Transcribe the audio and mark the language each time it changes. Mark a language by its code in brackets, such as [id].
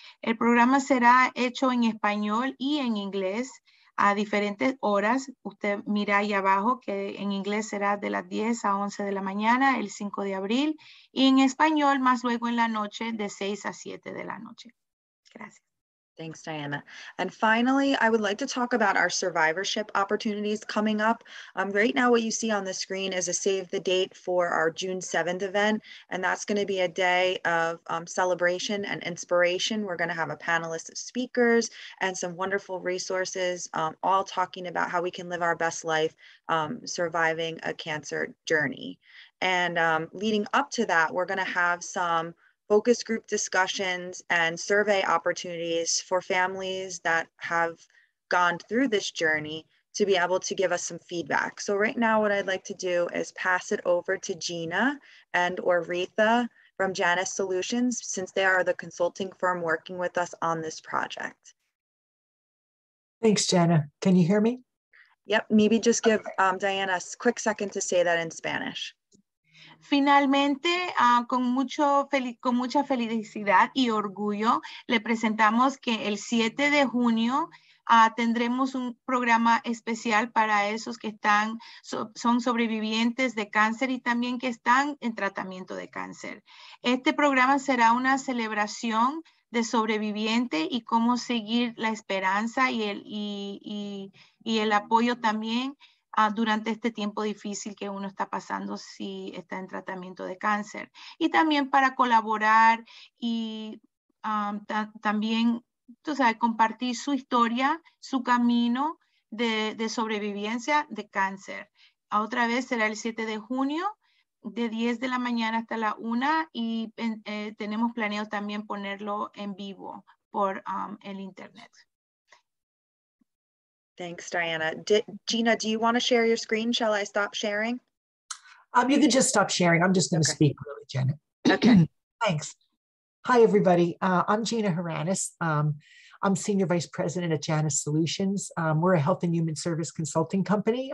[es] El programa será hecho en español y en inglés a diferentes horas. Usted mira ahí abajo que en inglés será de las 10 a 11 de la mañana, el 5 de abril, y en español más luego en la noche de 6 a 7 de la noche. Gracias. [en] Thanks, Diana. And finally, I would like to talk about our survivorship opportunities coming up. Right now, what you see on the screen is a save the date for our June 7th event, and that's going to be a day of celebration and inspiration. We're going to have a panelist of speakers and some wonderful resources, all talking about how we can live our best life surviving a cancer journey. And leading up to that, we're going to have some focus group discussions and survey opportunities for families that have gone through this journey to be able to give us some feedback. So right now, what I'd like to do is pass it over to Gina or Retha from Janus Solutions, since they are the consulting firm working with us on this project. Thanks, Jenna. Can you hear me? Yep, maybe just give Diana a quick second to say that in Spanish. [es] Finalmente, con mucha felicidad y orgullo, le presentamos que el 7 de junio tendremos un programa especial para esos que son sobrevivientes de cáncer y también que están en tratamiento de cáncer. Este programa será una celebración de sobreviviente y cómo seguir la esperanza y el apoyo también durante este tiempo difícil que uno está pasando si está en tratamiento de cáncer. Y también para colaborar y también, tú sabes, compartir su historia, su camino de sobrevivencia de cáncer. Otra vez será el 7 de junio, de 10 de la mañana hasta la 1 y tenemos planeado también ponerlo en vivo por el internet. [en] Thanks, Diana. Gina, do you want to share your screen? Shall I stop sharing? You can just stop sharing. I'm just going to speak really, Jenna. Okay. Thanks. Hi, everybody. I'm Gina Haranis. I'm Senior Vice President at Janus Solutions. We're a health and human service consulting company.